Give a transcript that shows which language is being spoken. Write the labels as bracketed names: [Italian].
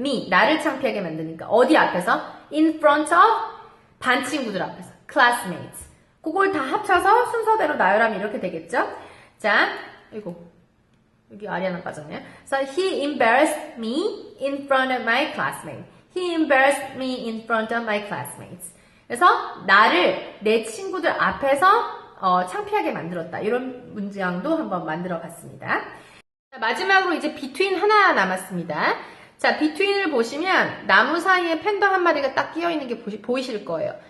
[Korean] me, 나를 창피하게 만드니까 어디 앞에서? [English] in front of [Korean] 반 친구들 앞에서 [English] classmates. [Korean] 그걸 다 합쳐서 순서대로 나열하면 이렇게 되겠죠? 자, 이거 여기 아리아나 빠졌네요. [English] So he embarrassed me in front of my classmates. He embarrassed me in front of my classmates. [Korean] 그래서 나를 내 친구들 앞에서 창피하게 만들었다. 이런 문장도 한번 만들어 봤습니다. 마지막으로 이제 between 하나 남았습니다. 자, between을 보시면 나무 사이에 팬더 한 마리가 딱 끼어 있는 게 보이실 거예요.